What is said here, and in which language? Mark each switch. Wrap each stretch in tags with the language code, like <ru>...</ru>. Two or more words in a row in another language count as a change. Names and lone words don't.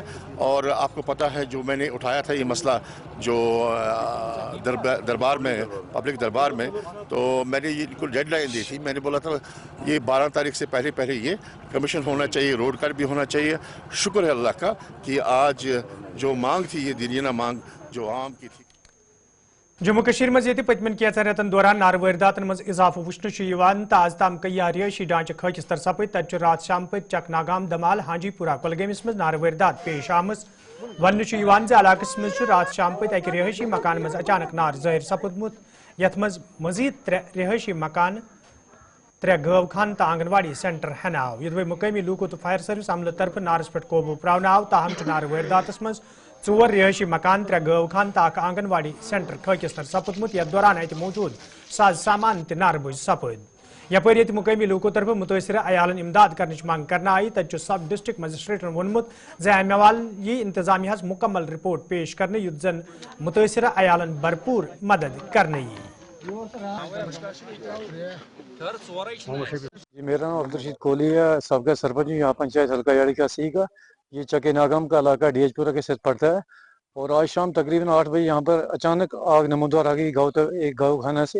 <hi>और आपको पता है जो मैंने उठाया था ये मसला जो दरबार में, पब्लिक दरबार में, तो मैंने ये इनको डेडलाइन दी थी। मैंने बोला था ये 12 तारीख से पहले ये कमीशन होना चाहिए,</hi> <en>road cut</en> <hi>भी होना चाहिए। शुक्र है अल्लाह का कि आज जो मांग थी ये दिनिया मांग जो आम की थी।</hi> <ks>जम्मू कश्मीर मज पतमन कैंचन रेतन दौरान नार वारदातन मज इजाफो वुचन तो आज ताम कई रिहायशी ढांचे खचस तर सपद तत रात शाम पे चकनागाम, दमाल, हाजीपुरा, कुलगमस मज नार वारदात पेश आम। वन इलाकस मज रात शाम पे अक रिहायशी मकान मज अचानक नार जाहिर सपदमुत, यथ मज मजीद 3 रिहायशी मकान, 3 गवखान तो आंगनवाड़ी सेंटर हन आव। ये मुकामी लूको तो</ks> <en>fire service</en> <ks>अमल तरफ नारस पे कोबू प्रावन आव। ताहम नार वारदातस मज 4 रिहायशी मकान, 3 गवखान तो आंगनवाड़ी सेंटर खचस तर सपदमुत। यथ दौरान अत मौजूद साज सामान त नार बुझ सपद। यपर ये मुकामी लूको तरफ मुतासर अयालन इमदाद कर मांग करना आई। तत</ks> <en>sub district</en> <ks>मजिस्ट्रेटन वोनमुत अमे वाल यी इंतजामिया मुकम्मल रिपोर्ट पेश करने युत जन मुतासर अयालन भरपूर मदद करने।</ks> <hi>जी, मेरा नाम अब्दुल कोहली है, सबका सरपंच यहाँ पंचायत हल्का याड़ी का सी का। ये चके नागम का इलाका DHपुरा के साथ पड़ता है। और आज शाम तकरीबन 8 बजे यहाँ पर अचानक आग नमूदार आ गई एक गौखाना से।</hi>